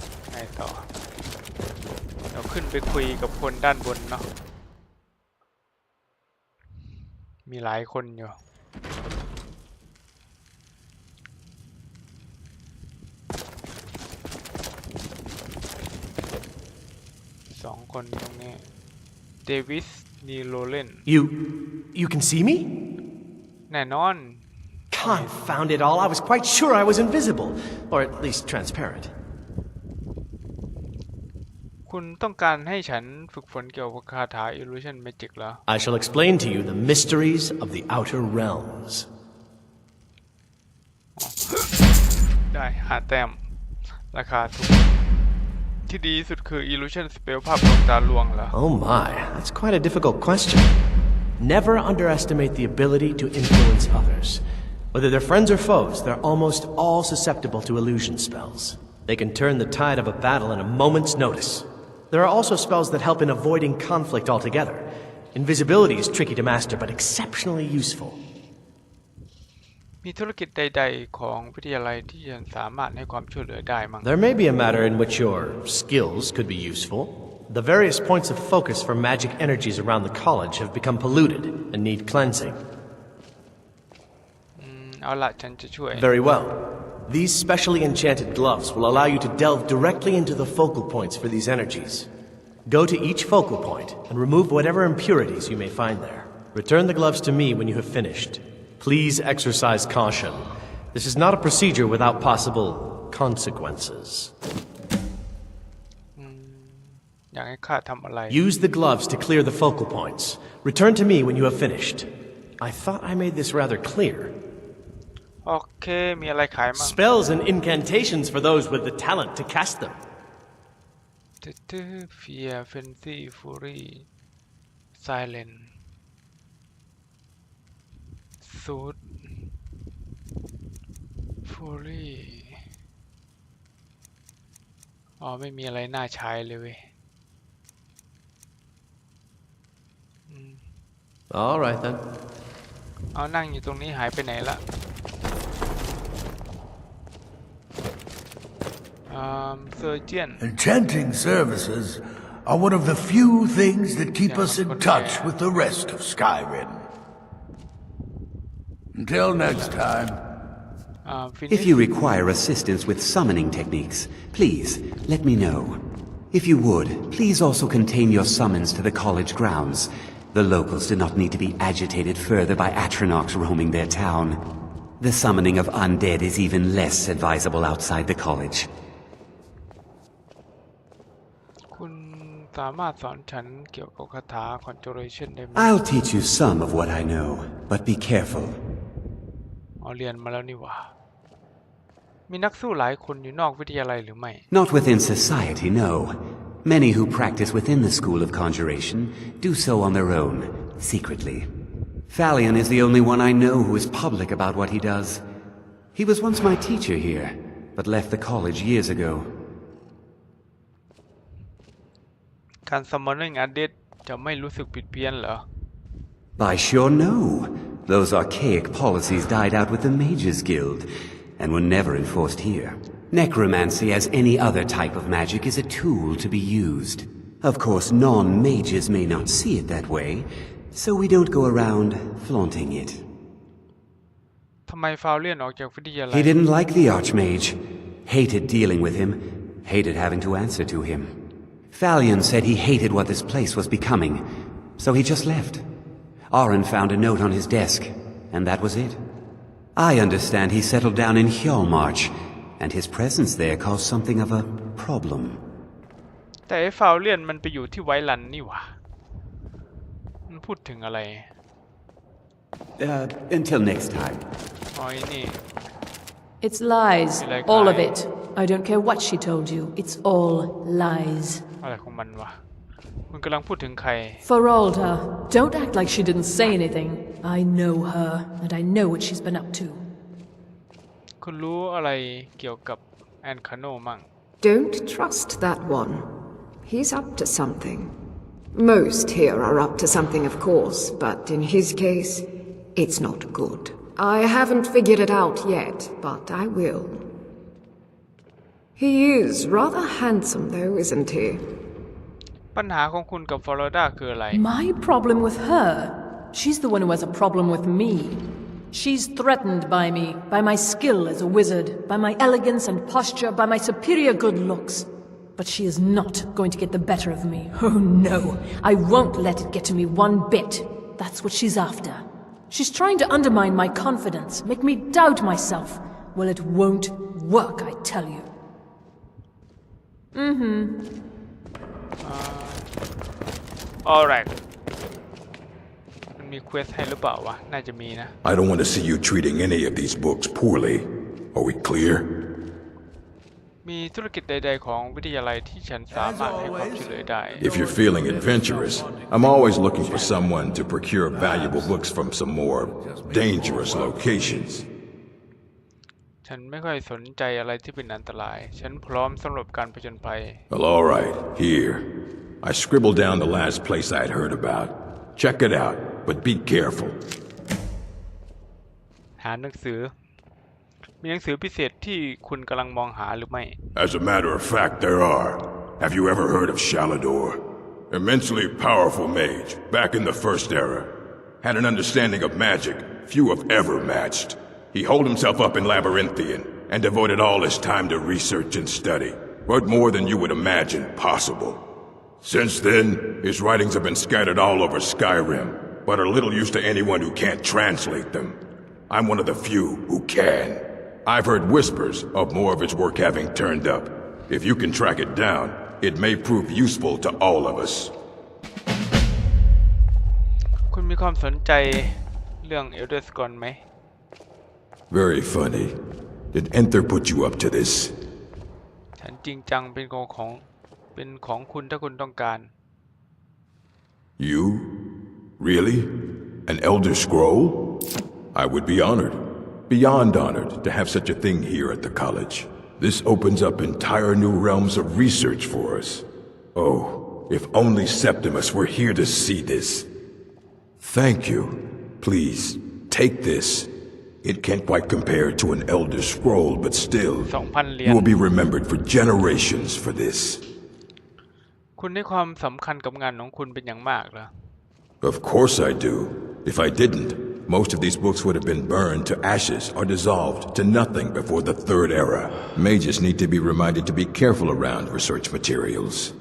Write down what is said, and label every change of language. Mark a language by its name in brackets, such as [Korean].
[Thai] ไงต่อเราขึ้นไปคุยกับคนด้านบนเนาะมีหลายคนอยู่สองคนตรงนี้เดวิสนีโรเลน [English] You can see me? [Thai] แน่นอน [English] Confound it all, I was quite sure I was invisible, or at least transparent. [Thai] คุณต้องการให้ฉันฝึกฝนเกี่ยวกับคาถา Illusion Magic เหรอ [English] I shall explain to you the mysteries of the Outer Realms. [Thai] ได้5 แต้มราคาถูกที่ดีที่สุดคือ Illusion Spell ภาพลวงตาลวงเหรอ [English] Oh my, that's quite a difficult question. Never underestimate the ability to influence others. Whether they're friends or foes, they're almost all susceptible to illusion spells. They can turn the tide of a battle in a moment's notice. There are also spells that help in avoiding conflict altogether. Invisibility is tricky to master, but exceptionally useful. [Thai] มีธุรกิจใดๆของวิทยาลัยที่ฉันสามารถให้ความช่วยเหลือได้มั้ง [English] There may be a matter in which your skills could be useful. The various points of focus for magic energies around the college have become polluted and need cleansing. [Thai] เอาล่ะฉันจะช่วย [English] Very well. These specially enchanted gloves will allow you to delve directly into the focal points for these energies. Go to each focal point and remove whatever impurities you may find there. Return the gloves to me when you have finished. Please exercise caution. This is not a procedure without possible consequences. [Thai] อยากให้ข้าทำอะไร [English] Use the gloves to clear the focal points. Return to me when you have finished. I thought I made this rather clear. [Thai] โอเคมีอะไรขายมั้ง [English] Spells and incantations for those with the talent to cast them. [Thai] เฟียเฟนซี่ฟูรี่ไซเลนซูดฟูรี่อ๋อไม่มีอะไรน่าใช้เลยเว้ย [English] All right then. [Thai] เอานั่งอยู่ตรงนี้หายไปไหนละSurgeon. [English] Enchanting services are one of the few things that keep us in touch with the rest of Skyrim. Until next time. If you require assistance with summoning techniques, please let me know. If you would, please also contain your summons to the college grounds. The locals do not need to be agitated further by Atronachs roaming their town. The summoning of undead is even less advisable outside the college. [Thai] คุณสามารถสอนฉันเกี่ยวกับคาถา Conjuration ได้ไหม [English] I'll teach you some of what I know, but be careful. [Thai] อ๋อเรียนมาแล้วนี่หว่ามีนักสู้หลายคนอยู่นอกวิทยาลัยหรือไม่ [English] Not within society, no. Many who practice within the school of conjuration do so on their own, secretly. Falion is the only one I know who is public about what he does. He was once my teacher here, but left the college years ago. [Thai] การ Summoning Undead จะไม่รู้สึกผิดเพี้ยนเหรอ [English] By sure no. Those archaic policies died out with the Mages Guild, and were never enforced here. Necromancy, as any other type of magic, is a tool to be used. Of course, non-mages may not see it that way, so we don't go around flaunting it. [Thai] ทำไมฟาวเลียนออกจากวิทยาลัย [English] He didn't like the Archmage, hated dealing with him, hated having to answer to him. Falion said he hated what this place was becoming, so he just left. Aron found a note on his desk, and that was it. I understand he settled down in Hjalmarch, and his presence there caused something of a problem. [Thai] แต่ไอ้ฟาวเลียนมันไปอยู่ที่ไวลันนี่หว่ามันพูดถึงอะไร [English] Until next time. [Thai] อ๋อไอ้นี่ [English] It's lies, like all of lie. it. I don't care what she told you. It's all lies. [Thai] อะไรของมันวะคุณกำลังพูดถึงใคร [English] Feralda, don't act like she didn't say anything. I know her, and I know what she's been up to. [Thai] คุณรู้อะไรเกี่ยวกับแอนคาโนมั่ง [English] Don't trust that one. He's up to something. Most here are up to something, of course, but in his case, it's not good. I haven't figured it out yet, but I will. He is rather handsome, though, isn't he? [Thai] ปัญหาของคุณกับฟลอริดาคืออะไร [English] My problem with her? She's the one who has a problem with me. She's threatened by me, by my skill as a wizard, by my elegance and posture, by my superior good looks. But she is not going to get the better of me. Oh no, I won't let it get to me one bit. That's what she's after. She's trying to undermine my confidence, make me doubt myself. Well, it won't work, I tell you. [Thai] alright มันมีเควสให้หรือเปล่าวะน่าจะมีนะ [English] I don't want to see you treating any of these books poorly. Are we clear? [Thai] มีธุรกิจใดๆของวิทยาลัยที่ฉันสามารถให้ความช่วยเหลือได้ [English] If you're feeling adventurous, I'm always looking for someone to procure valuable books from some more dangerous locations. [Thai] ฉันไม่ค่อยสนใจอะไรที่เป็นอันตรายฉันพร้อมสำหรับการผจญภัย [English] Well, all right, here. I scribbled down the last place I'd heard about. Check it out, but be careful. [Thai] หาหนังสือมีหนังสือพิเศษที่คุณกำลังมองหาหรือไม่ [English] As a matter of fact, there are. Have you ever heard of Shalador? Immensely powerful mage, back in the First Era. Had an understanding of magic few have ever matched. He holed himself up in Labyrinthian and devoted all his time to research and study, but more than you would imagine possible. Since then, his writings have been scattered all over Skyrim, but are little use to anyone who can't translate them. I'm one of the few who can. I've heard whispers of more of his work having turned up. If you can track it down, it may prove useful to all of us. [Thai] คุณมีความสนใจเรื่องเอลเดอร์สกอนไหม [English] Very funny. Did Enter put you up to this? [Thai] ฉันจริงจังเป็นของคุณถ้าคุณต้องการ [English] You? Really? An Elder Scroll? I would be honored. Beyond honored to have such a thing here at the college. This opens up entire new realms of research for us. Oh, if only Septimus were here to see this. Thank you. Please, take this. It can't quite compare to an Elder Scroll, but still, [Thai] 2,000 เหรียญ [English] you will be remembered for generations for this. [Thai] คุณให้ความสำคัญกับงานของคุณเป็นอย่างมากเหรอ [English] Of course I do. If I didn't, most of these books would have been burned to ashes or dissolved to nothing before the Third Era. Mages need to be reminded to be careful around research materials.